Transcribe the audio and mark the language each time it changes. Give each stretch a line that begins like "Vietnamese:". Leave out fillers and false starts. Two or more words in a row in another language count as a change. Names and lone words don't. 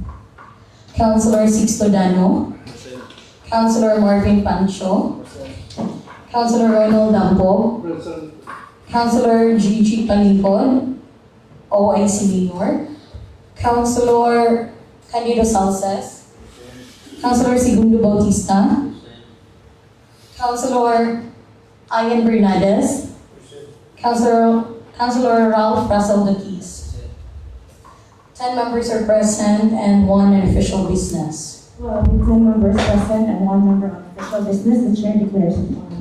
English: Councilor Sixto Dano, Councilor Marvin Pancho, Councilor Ronald Dampo, Councilor Gigi Palipod, OIC Mayor, Councilor Candido Salces, Councilor Segundo Bautista, Councilor Ian Bernades, Councilor Ralph Russell Daquis. 10 members are present and 1 in official business. Well, with 10 members present and 1 member on official business, the chair declares it quorum.